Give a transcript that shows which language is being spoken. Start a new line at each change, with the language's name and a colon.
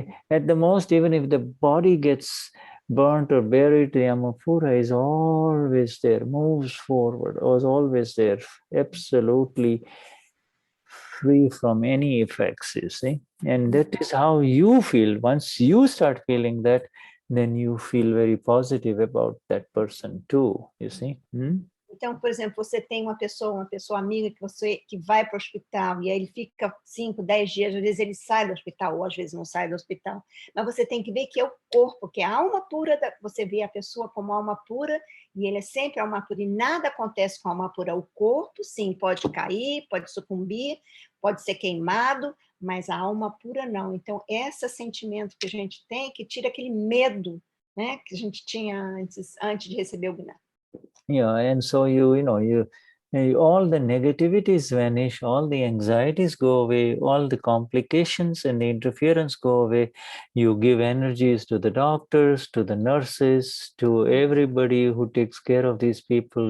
English: At the most, even if the body gets burnt or buried, the Amapura is always there, moves forward, was always there, absolutely free from any effects, you see. And that is how you feel. Once you start feeling that, then you feel very positive about that person too, you see.
Portuguese: Então, por exemplo, você tem uma pessoa amiga que vai para o hospital e aí ele fica 5, 10 dias, às vezes ele sai do hospital, ou às vezes não sai do hospital, mas você tem que ver que é o corpo, que é a alma pura, você vê a pessoa como alma pura, e ele é sempre alma pura, e nada acontece com a alma pura. O corpo, sim, pode cair, pode sucumbir, pode ser queimado, mas a alma pura não. Então, esse sentimento que a gente tem, que tira aquele medo, né, que a gente tinha antes de receber o Gnani.
English: Yeah, and so all the negativities vanish, all the anxieties go away, all the complications and the interference go away. You give energies to the doctors, to the nurses, to everybody who takes care of these people.